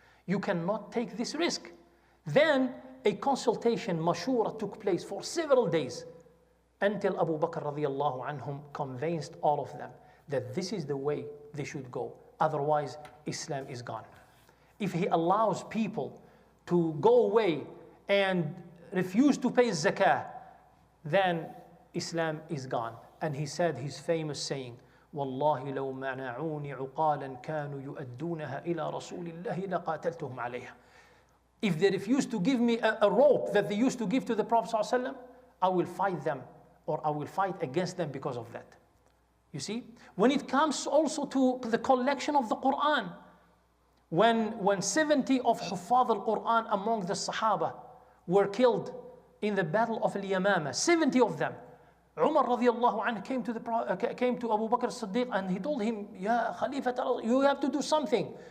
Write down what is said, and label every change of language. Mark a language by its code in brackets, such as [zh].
[en] You cannot take this risk. Then a consultation, mashura, took place for several days until Abu Bakr radiallahu anhum convinced all of them that this is the way they should go. Otherwise, Islam is gone. If he allows people to go away and refuse to pay zakah, then Islam is gone. And he said his famous saying, [ar] والله لو منعوني عقالا كانوا يؤدونها إلى رسول الله لقاتلتهم عليها. [en] If they refuse to give me a rope that they used to give to the Prophet ﷺ, I will fight them, or I will fight against them because of that. You see? When it comes also to the collection of the Quran, when 70 of Huffaz al-Quran among the Sahaba were killed in the battle of al-Yamama, 70 of them, Umar radiallahu anhu came to Abu Bakr as-Siddiq and he told him, Ya Khalifa, you have to do something.